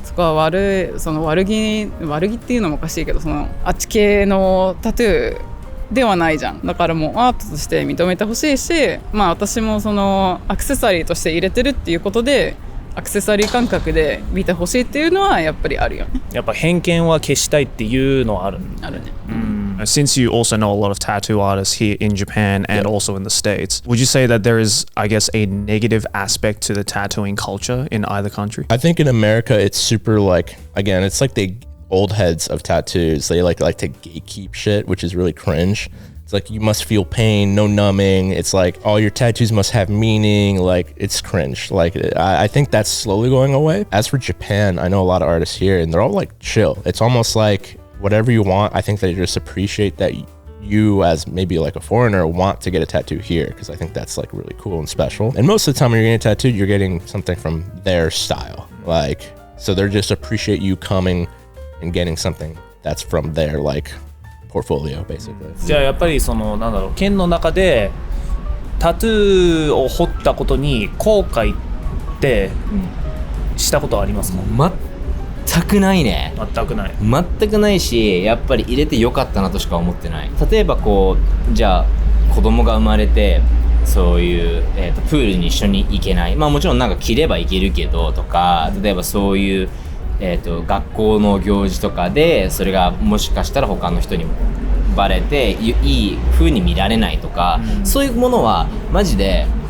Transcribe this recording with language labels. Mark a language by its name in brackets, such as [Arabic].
[Japanese] そこは悪気っていうのもおかしいけど、そのあっち系のタトゥーではないじゃん。だからもうアートとして認めてほしいし、まあ私もそのアクセサリーとして入れてるっていうことで、アクセサリー感覚で見てほしいっていうのはやっぱりあるよね。やっぱ偏見は消したいっていうのはあるね。 [English] Since you also know a lot of tattoo artists here in Japan and also in the States, would you say that there is, I guess, a negative aspect to the tattooing culture in either country? I think in America it's super like, again, it's like the old heads of tattoos. They like to gatekeep shit, which is really cringe. It's like you must feel pain, no numbing. It's like all your tattoos must have meaning. Like it's cringe. Like I think that's slowly going away. As for Japan, I know a lot of artists here and they're all like chill. It's almost like whatever you want. I think they just appreciate that you as maybe like a foreigner want to get a tattoo here, because I think that's like really cool and special. And most of the time when you're getting a tattoo, you're getting something from their style. Like, so they're just appreciate you coming and getting something that's from their like portfolio basically. [Japanese] じゃあやっぱりそのなんだろう、県の中でタトゥーを彫ったことに後悔ってしたことはありますか？全くないね。全くない。全くないし、やっぱり入れてよかったなとしか思ってない。例えばこう、じゃあ子供が生まれてそういう、プールに一緒に行けない、まあもちろんなんか着れば行けるけどとか、例えばそういう、学校の行事とかでそれがもしかしたら他の人にバレていい風に見られないとか、そういうものはマジで